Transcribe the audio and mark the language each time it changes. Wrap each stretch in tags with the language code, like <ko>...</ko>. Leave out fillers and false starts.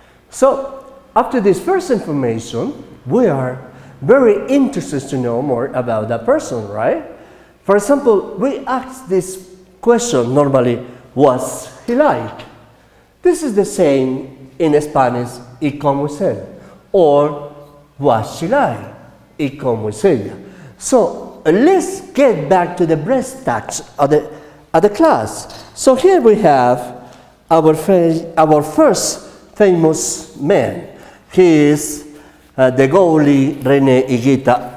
<en>So, after this first information, we are very interested to know more about that person, right? For example, we ask this question normally, what's he like? This is the same in Spanish,</en> <es>¿y cómo es él?</es> <en>Or, what's she like?</en> <es>¿Y cómo es ella?</es> <en>So, let's get back to the brass tacks of the class. So here we have our first famous man. He is the goalie René Higuita.</en>